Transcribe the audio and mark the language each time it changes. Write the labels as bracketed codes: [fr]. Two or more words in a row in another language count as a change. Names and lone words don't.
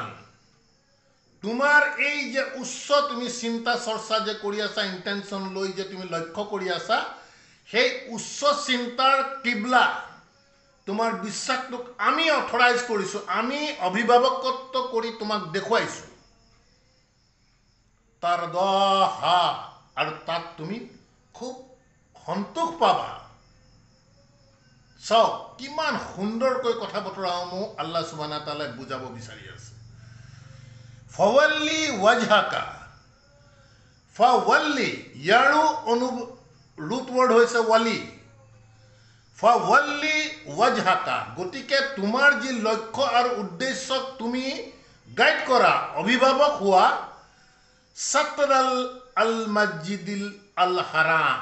[as] তোমাৰ এই যে উচ্চ তুমি চিন্তা চৰ্চা যে কৰি আছা, ইণ্টেনশ্যন লৈ যে তুমি লক্ষ্য কৰি আছা, সেই উচ্চ চিন্তাৰ কিবলা, তোমাৰ বিশ্বাসটোক আমি অথৰাইজ কৰিছো, আমি অভিভাৱকত্ব কৰি তোমাক দেখুৱাইছো। তাৰ দহা, আৰু তাত তুমি খুব সন্তোষ পাবা। চাওক কিমান সুন্দৰকৈ কথা বতৰাসমূহ [ar] الله سبحانه وتعالى [as] বুজাব বিচাৰি আছে। [ar] فول وجهك فول, [as] ইয়াৰো [en] root word [as] হৈছে ৱালি। [ar] فول وجهك, [as] গতিকে তোমাৰ যি লক্ষ্য আৰু উদ্দেশ্যক তুমি গাইড কৰা, অভিভাৱক হোৱা, [ar] شطر المسجد الحرام.